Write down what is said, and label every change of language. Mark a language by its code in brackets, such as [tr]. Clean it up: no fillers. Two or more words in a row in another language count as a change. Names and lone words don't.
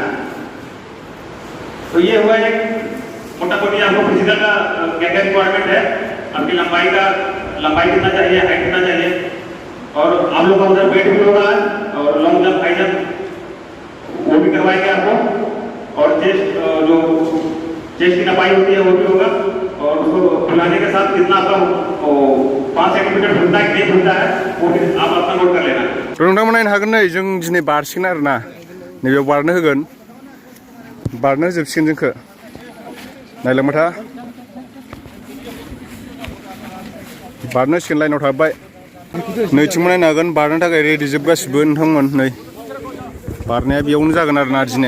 [hi] तो ये हुआ एक मोटा मोटी आपको फिजिकल का क्या क्या रिक्वायरमेंट है, आपकी लंबाई कितना चाहिए, हाइट कितना चाहिए और आप लोग का उधर वेट भी होगा और [en] long jump high jump [hi] वो भी करवाएंगे आपको और चेस्ट की नपाई होती है वो भी होगा और उसको फुलाने के साथ कितना आपका 5 सेंटीमीटर फुलता है नहीं फुलता है वो भी आप अपना नोट कर लेना। [brx] नोंथांमोना नायनो हागोन नै जों दिनै बारसिगोन आरोना नैबेयाव बारनो होगोन बारनो होजोबसिगोन जोंखौ नायलांबाय था बारनो होसिगोन लाइनाव थाबाय नैथिंबो नायनो हागोन बारनो थाखाय रेडि जोब गासिबो नोंथांमोन नै बारनाया बेयावनो जागोन आरोना दिनै।